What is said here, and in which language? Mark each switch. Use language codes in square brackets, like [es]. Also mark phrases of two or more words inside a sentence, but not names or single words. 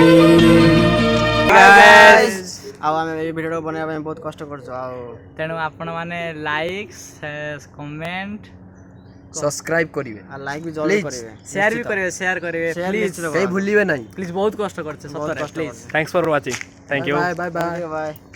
[or] ଆଉ ଆମେ ଏଇ ଭିଡ଼ିଓ ବନେଇବା ପାଇଁ ବହୁତ କଷ୍ଟ କରୁଛୁ, ଆଉ ତେଣୁ ଆପଣମାନେ [en] like, comment, [or] ସବସ୍କ୍ରାଇବ କରିବେ, ଆଉ ଲାଇକ୍ ବି ଜଲ୍ଦି କରିବେ, ସେୟାର ବି କରିବେ, ସେୟାର କରିବେ ପ୍ଲିଜ, କେହି ଭୁଲିବେ ନାହିଁ। ପ୍ଲିଜ। ବହୁତ କଷ୍ଟ କରୁଛେ ସତରେ, ପ୍ଲିଜ। [en] Thanks for watching. Thank you. bye bye bye. ବାଏ।